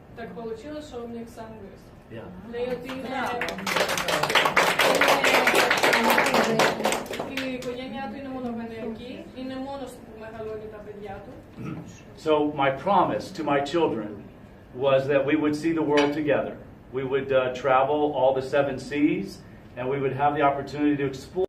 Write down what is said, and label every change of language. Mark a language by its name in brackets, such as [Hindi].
[Russian] Так получилось, что он их сам вырастил. [Greek] Η οικογένειά του είναι μονογονεϊκή, είναι μόνος του που μεγαλώνει τα παιδιά του. [English] So my promise to my children was that we would see the world together. We would travel all the 7 seas, and we would have the opportunity to explore